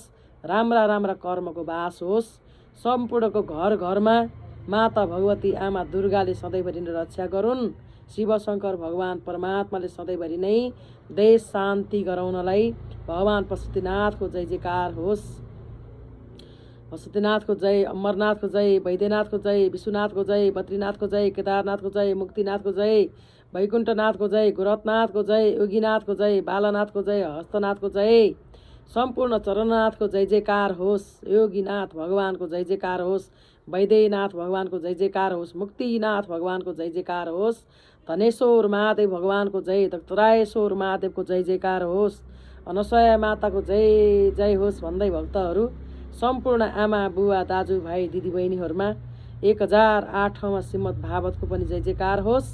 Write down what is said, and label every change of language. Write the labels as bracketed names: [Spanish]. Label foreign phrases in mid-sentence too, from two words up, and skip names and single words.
[Nepali] राम्रा राम्रा कर्मको बास होस्। सम्पूर्णको घर घरमा माता भगवती आमा दुर्गाले सधैँभरि नै रक्षा गरून्। शिवशङ्कर भगवान परमात्माले सधैँभरि नै देश शान्ति गराउनलाई भगवान पशुपतिनाथको जय जयकार होस्। पशुपतिनाथको जय, अमरनाथको जय, वैद्यनाथको जय, विश्वनाथको जय, बद्रीनाथको जय, केदारनाथको जय, मुक्तिनाथको जय, वैकुण्ठनाथको जय, गोरखनाथको जय, योगीनाथको जय, बालानाथको जय, हस्तनाथको जय। सम्पूर्ण चरणनाथको जय जयकार होस्। योगीनाथ भगवानको जय जयकार होस्। वैद्यनाथ भगवानको जय जयकार होस्। मुक्तिनाथ भगवानको जय जयकार होस्। धनेश्वर महादेव भगवानको जय, दत्तरायश्वर महादेवको जय जयकार होस्। अनसया माताको जय जय होस् भन्दै भक्तहरू सम्पूर्ण आमा बुवा दाजु भाइ दिदी बहिनीहरूमा 1008 ठाउँमा श्रीमद् भागवतको पनि जय जयकार होस्।